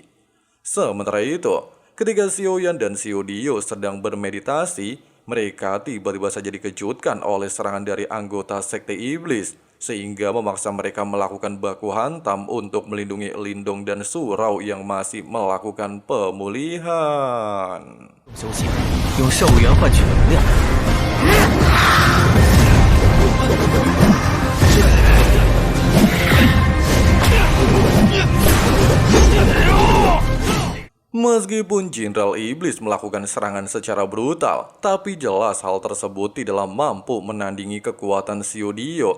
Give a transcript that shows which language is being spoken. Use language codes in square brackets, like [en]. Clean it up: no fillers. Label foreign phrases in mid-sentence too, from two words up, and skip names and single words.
[id] Sementara itu, ketika Xiao Yan dan Xiao Dio sedang bermeditasi, mereka tiba-tiba saja dikejutkan oleh serangan dari anggota sekte iblis, sehingga memaksa mereka melakukan baku hantam untuk melindungi Lindong dan surau yang masih melakukan pemulihan. [zh] 修行，用兽元换取能量。 [id] Meskipun Jenderal Iblis melakukan serangan secara brutal, tapi jelas hal tersebut tidaklah mampu menandingi kekuatan Xiao Dio.